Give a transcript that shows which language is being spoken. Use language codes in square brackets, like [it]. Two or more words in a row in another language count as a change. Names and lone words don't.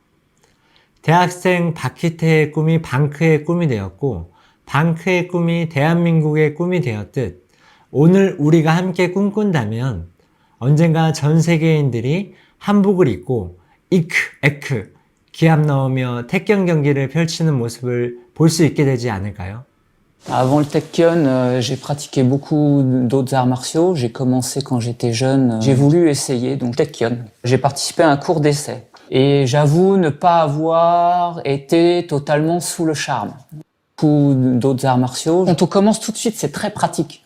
[ko] 대학생 박희태의 꿈이 방크의 꿈이 되었고 방크의 꿈이 대한민국의 꿈이 되었듯 오늘 우리가 함께 꿈꾼다면 언젠가 전 세계인들이 한복을 입고 이크, 에크, 기합 넣으며 택견 경기를 펼치는 모습을 볼 수 있게 되지 않을까요? [fr] Avant le Taekyon, j'ai pratiqué beaucoup d'autres arts martiaux. J'ai commencé quand j'étais jeune. J'ai voulu essayer donc Taekyon. J'ai participé à un cours d'essai. Et j'avoue ne pas avoir été totalement sous le charme. Beaucoup d'autres arts martiaux. Quand on commence tout de suite, c'est très pratique.